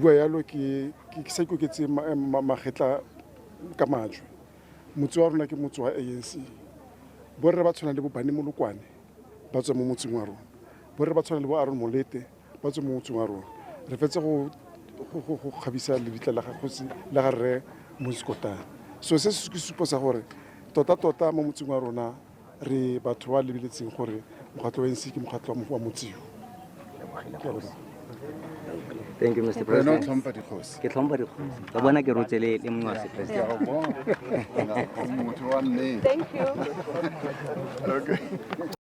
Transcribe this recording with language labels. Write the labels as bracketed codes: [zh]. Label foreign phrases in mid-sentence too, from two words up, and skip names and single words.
[tn] bua yalo ke sa go ke tse magetla ka majwe motse wa rona ke motse wa ANC borre ba tshwana le bo bane molokwane ba tswa mo motseng wa rona borre ba tshwana le bo Aaron Molete ba tswa mo motseng wa rona re fetse go kgabisa le bitla la gagotsi la ga re Moses Kotane so se se suposa gore tota mo motseng wa rona re batho ba lebiletseng gore mokgatlo wa ANC ke mokgatlo wa motseo. [en] Thank you, Mr. [tn] Wena o [en] President. [tn] tlhompha dikgosi. Ke tlhompha dikgosi. Ka bona ke rotse le mongwe wa sepresidente. Ke a go bona. Motho wa nnete. [en] Thank you. Okay.